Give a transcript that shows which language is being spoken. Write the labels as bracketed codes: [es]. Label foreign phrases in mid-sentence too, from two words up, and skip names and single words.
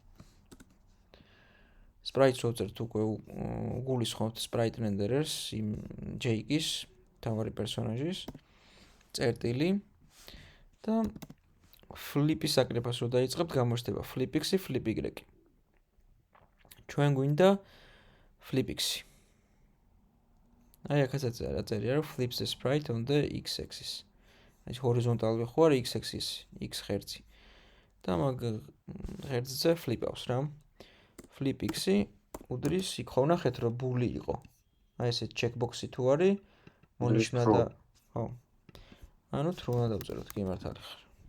[ka] Sprite-ს ვწერთ უკვე გულისხმობთ [en] sprite renderer-ს [ka] იმ j-ის, თავარი პერსონაჟის, წერტილი და flip-ის აკრეფას რო დაიწყებთ, გამოჩნდება flip-x-ი, flip-y. ჩვენ გვინდა flip-x-ი. აი აქაც აწერია, რომ [en] flips the sprite on the x-axis. [ka] აი ჰორიზონტალური ხო არის x-axis, x ღერძი. და მაგ ღერძზე flip-ავს რა. flip-x-ი უდრის იქ ხო ნახეთ, რომ ბული იყო. აი ესე checkbox-ი თუ არის, მონიშნა და ხო. ანუ true უნდა დავწეროთ, კი მართალი ხარ.